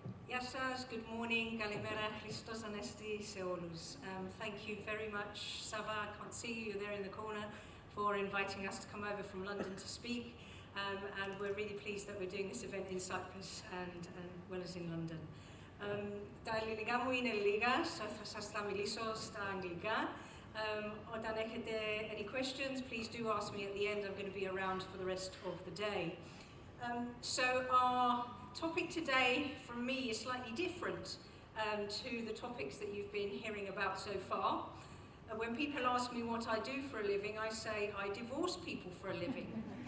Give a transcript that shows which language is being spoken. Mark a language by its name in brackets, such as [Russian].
[Greek] Γεια σας, [English] good morning, [Greek] καλημέρα, Christos Anesti σε όλους. [English] Thank you very much, Sava, I can't see you there in the corner, for inviting us to come over from London to speak. And we're really pleased that we're doing this event in Cyprus and well as in London. [Greek] Τα ελληνικά μου είναι λίγα, θα σας τα μιλήσω στα αγγλικά. Όταν έχετε [English] any questions, please do ask me at the end. I'm going to be around for the rest of the day. So our topic today from me is slightly different to the topics that you've been hearing about so far. When people ask me what I do for a living, I say I divorce people for a living.